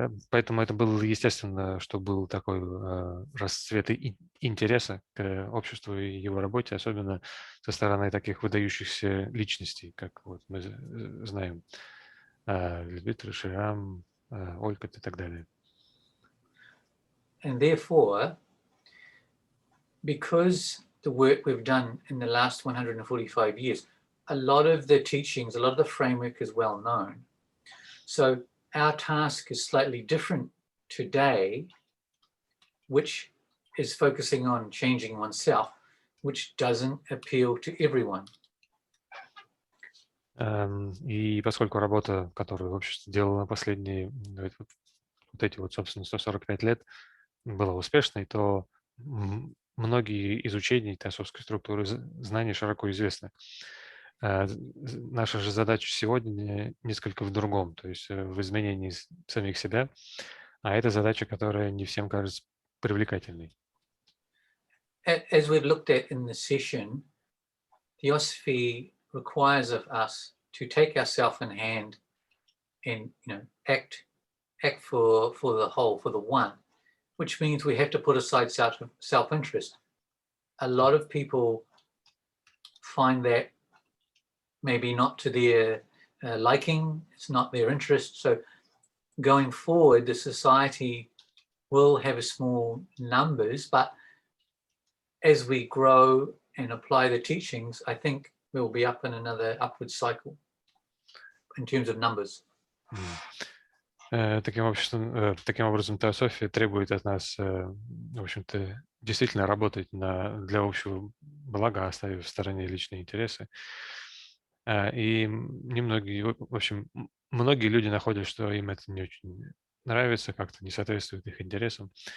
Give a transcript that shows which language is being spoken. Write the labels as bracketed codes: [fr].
[ru] Поэтому это было естественно, что был такой расцвет интереса к обществу и его работе, особенно со стороны таких выдающихся личностей, как вот мы знаем Лидбитер, Ширам, Олькот и так далее. [en] And therefore, because the work we've done in the last 145 years, a lot of the teachings, a lot of the framework is well known. So our task is slightly different today, which is focusing on changing oneself, which doesn't appeal to everyone. [ru] И поскольку работа, которую общество делало последние, вот эти вот, собственно, 145 лет, была успешной, то многие из учений теософской структуры знаний широко известны. Наша же задача сегодня несколько в другом, то есть в изменении самих себя, а это задача, которая не всем кажется привлекательной. [en] As we've looked at in this session, Theosophy requires of us to take ourselves in hand and, you know, act for the whole, for the one, which means we have to put aside self-interest. A lot of people find that maybe not to their liking, it's not their interest. So going forward, the society will have a small numbers, but as we grow and apply the teachings, I think we'll be up in another upward cycle in terms of numbers. [ru] Таким образом, теософия требует от нас, в общем-то, действительно работать для общего блага, оставив в стороне личные интересы. И многие люди находят, что им это не очень нравится, как-то не соответствует их интересам.